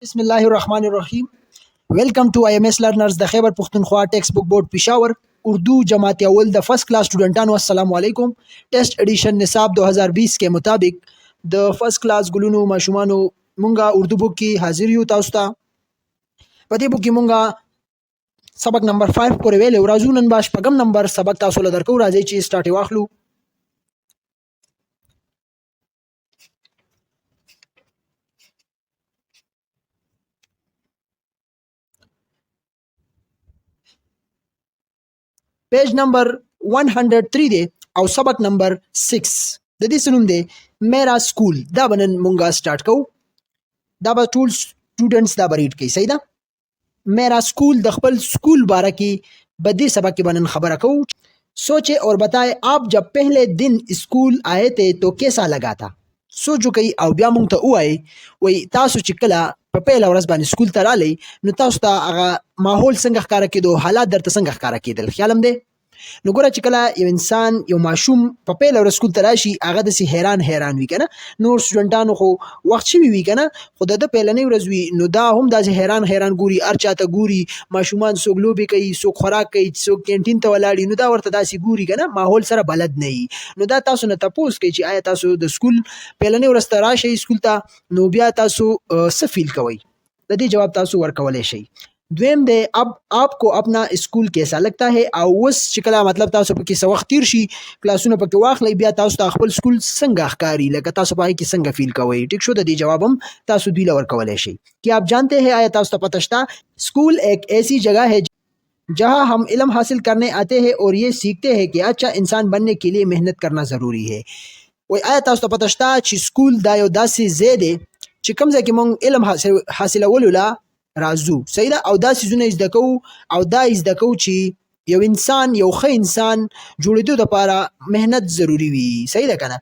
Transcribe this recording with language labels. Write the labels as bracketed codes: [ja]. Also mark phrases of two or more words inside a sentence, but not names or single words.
[ar] بسم الله الرحمن الرحیم. [en] welcome to IMS learners [ps] د خیبر پختونخوا ټیکسٹ بک بورډ پېښور اردو جماعت اول د [en] first class [ps] سټوډنټانو [ar] السلام علیکم. [en] test edition [ps] نصاب 2020 [ur] کے مطابق [ps] د [en] first class [ps] ګلونو ماشومانو مونږه اردو بک کې حاضر یو تاسو ته. په دې بک کې مونږه سبق نمبر 5 پورې ویلو. راځو نن به شپږم نمبر سبق تاسو له درکو. راځي چې سٹارټ واخلو. پیج نمبر 103 دی او سبق نمبر 6 د دې سنوم دی میرا سکول. دا بنن مونږه سٹارټ کوو. دا به ټول سټوډنټس دا بریډ کوي. صحیح ده. میرا سکول د خپل سکول باره کې به دې سبق کې بنن خبره کوو. [ur] سوچے اور بتائے آپ جب پہلے دن اسکول آئے تھے تو کیسا لگا تھا. [ps] سوچ وکړئ او بیا مونږ ته ووایئ وایي تاسو چې کله په پیله ورځ باندې سکول ته رالی نو تاسو ته هغه ماحول څنګه ښکاره کېدو، حالات درته څنګه ښکاره کېدل. خیال هم دی. نو ګوره چې کله یو انسان یو ماشوم په پیله ورځ سکول ته راشي هغه داسې حیران وي که نه. نور سټوډنټانو خو وخت شوي وي که نه، خو د ده پیلنۍ ورځ وي نو دا هم داسې حیران ګوري، هر چا ته ګوري. ماشومان څوک لوبې کوي، څوک خوراک کوي، څوک کینټین ته ولاړ نو دا ورته داسې ګوري که نه، ماحول سره بلد نه وي. نو دا تاسو نه تپوس کوي چې آیا تاسو د سکول پیلنۍ ورځ ته راشئ سکول ته نو بیا تاسو څه فیل کوئ. د دې جواب تاسو ورکولی شئ. دویم دی [ur] اب آپ کو اپنا اسکول کیسا لگتا ہے. [ps] او اوس چې کله مطلب تاسو پکې څه وخت تیر شي کلاسونه پکې واخلئ بیا تاسو ته خپل سکول څنګه ښکاري، لکه تاسو په هغې کې څنګه فیل کوئ. ټیک شو. د دې جواب هم تاسو دوی له ورکولی شئ. [ur] کیا آپ جانتے ہیں [ps] آیا تاسو ته پته شته [ur] اسکول ایک ایسی جگہ ہے جہاں ہم علم حاصل کرنے آتے ہیں اور یہ سیکھتے ہیں کہ اچھا انسان بننے کے لیے محنت کرنا ضروری ہے. [ps] وای آیا تاسو ته پته شته چې سکول دا یو داسې ځای دی چې کوم ځای کې موږ علم حاصلولو له راځو. صحیح ده. او دا څیزونه زده کوو او دا زده کوو چې یو انسان یو ښه انسان جوړېدو دپاره محنت ضروري وي. صحیح ده که نه.